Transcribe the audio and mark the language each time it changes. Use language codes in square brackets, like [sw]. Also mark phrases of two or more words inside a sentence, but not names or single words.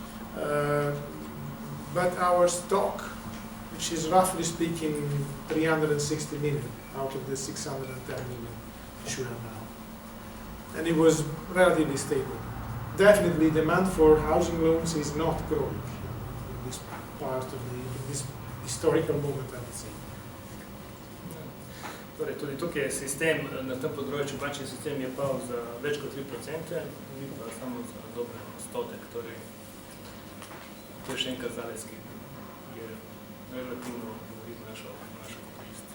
[en] But our stock, which is roughly speaking 360 million out of the 610 million issued now, and it was relatively stable. Definitely, demand for housing loans is not growing in this part of this historical moment, I would say. [sl] Torej, tudi tukaj je sistem, na tem področju bančni sistem je pal za več kot 3%, ni pa samo za dober odstotek. Torej, to je še en kazalec, ki je relativno govori našo korist.